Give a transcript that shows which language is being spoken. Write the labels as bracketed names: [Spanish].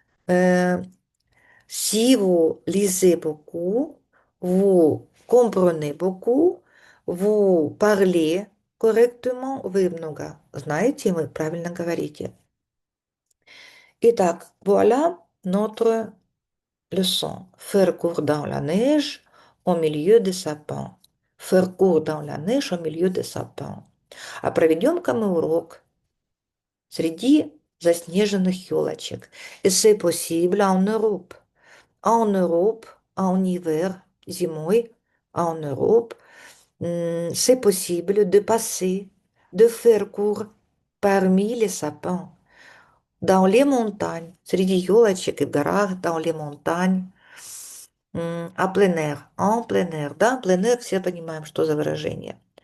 [French] Euh, si vous lisez beaucoup, vous comprenez beaucoup, vous parlez correctement, [Russian] вы много знаете, вы правильно говорите. [French] Итак, voilà notre leçon. Faire court dans la neige au milieu des sapins. Faire court dans la neige au milieu des sapins. [Russian] А проведем-ка мы урок среди заснеженных елочек. [French] Et c'est possible en Europe. En Europe, en hiver, зимой, en Europe, c'est possible de passer, de faire court parmi les sapins. Dans les montagnes, [Russian] среди елочек и в горах, [French] dans les montagnes, à plein air, en plein air, да, plein air, [Russian] все понимаем, что за выражение.